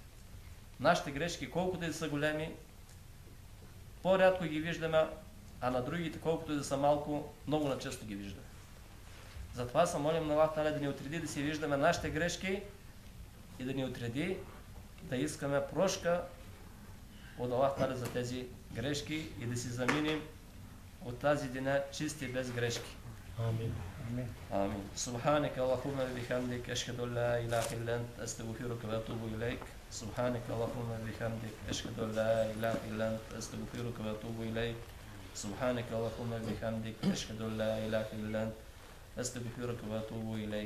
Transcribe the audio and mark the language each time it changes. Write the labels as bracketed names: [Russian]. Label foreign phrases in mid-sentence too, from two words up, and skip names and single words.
[Bulgarian] Нашите грешки, колкото и да са големи, по-рядко ги виждаме, а на другите, колкото и да са малко, много начесто ги виждаме. Затова се молим на Аллах Таля да ни отреди да си виждаме нашите грешки и да ни отреди да искаме прошка от Аллах Таля за тези грешки и да си заминем от тази деня чисти без грешки. Амин. Амин. [Arabic] سبحانك اللهم بحمدك أشهد لا إله إلا أنت أستغفرك وأتوب إليك. سبحانك اللهم بحمدك أشهد لا إله إلا أنت أستغفرك وأتوب إليك. سبحانك اللهم بحمدك أشهد لا إله إلا أنت أستغفرك وأتوب إليك.